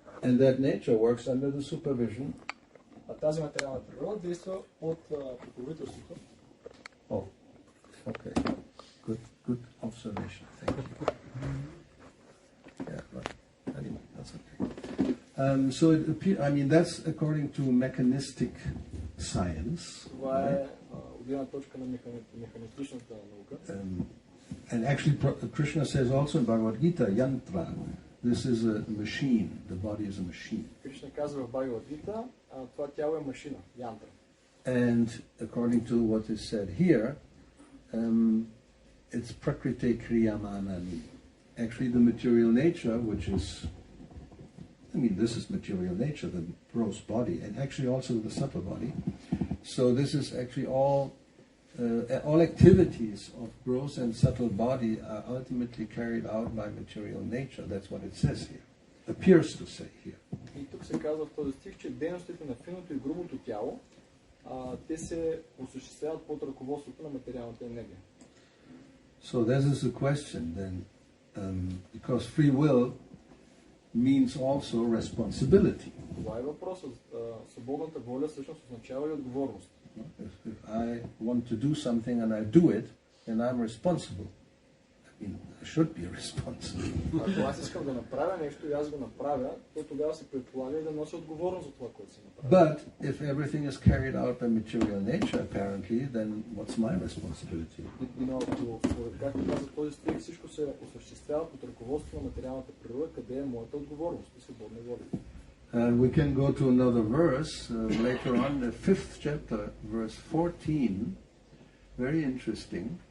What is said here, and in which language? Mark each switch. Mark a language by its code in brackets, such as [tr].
[en] And that nature works under the supervision [bg] А тази материална природа действа от покровителството [en] Oh, okay. Good observation. Thank you. Yeah, right. Anyway, that's okay. So it I mean, that's according to mechanistic science. [bg] Това е от гледна точка на механистичната наука. [en] And actually, Krishna says also in Bhagavad Gita, yantra, this is a machine, the body is a machine. [bg] Кришна казва в Бхагавад Гита, това тяло е машина, янтра. [en] And according to what is said here, it's prakriti kriyamanani. Actually, the material nature, which is, I mean, this is material nature, the gross body, and actually also the subtle body. So this is actually all activities of gross and subtle body are ultimately carried out by material nature. That's what it says here. Appears to say here. [bg] И тук се казва в този стих, че дейностите на финото и грубото тяло, те се осъществяват под ръководството на материалната енергия. [en] So this is the question then, because free will means also responsibility. [bg] Това е въпросът. Свободната воля всъщност означава и отговорност. [en] If I want to do something and I do it, then I'm responsible. I mean, I should be responsible. [bg] Ако аз искам да направя нещо и аз го направя, то тогава се предполага и да нося отговорност за това, което се направи. [en] But if everything is carried out by material nature, apparently, then what's my responsibility? [bg] Но ако, както каза този стих, всичко се осъществява под ръководството на материалната природа, къде е моята отговорност и свободна воля. [en] We can go to another verse later on, the 5th chapter, verse 14. Very interesting.